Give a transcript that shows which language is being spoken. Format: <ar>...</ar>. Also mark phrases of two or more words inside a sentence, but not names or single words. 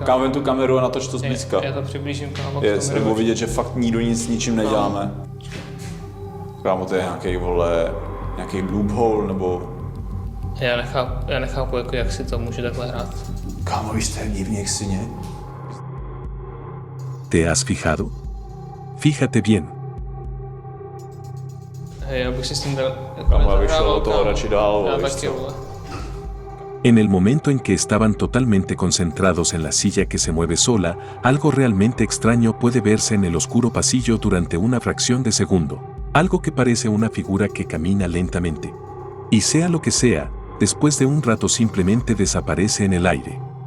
<cs>Kámo, vem tu kameru a natoč to zblízka. Já to přiblížím, kámo. Yes, nebo vidět, že fakt nikdo nic ničím neděláme. Kámo, to je nějaký, vole, nějaký loophole, nebo... Já nechápu jako, jak si to může takhle hrát. Kámo, víš, to je divný, jak svině.</cs> <es>¿Te has fijado? Fíjate bien.</es> <cs>Hej, já bych si s tím dal... Jako Kámo, já bych nezahrával, šel do toho kámo. radši dál, Já víš taky, co. vole.</cs> <es>En el momento en que estaban totalmente concentrados en la silla que se mueve sola, algo realmente extraño puede verse en el oscuro pasillo durante una fracción de segundo. Algo que parece una figura que camina lentamente. Y sea lo que sea, después de un rato simplemente desaparece en el aire.</es>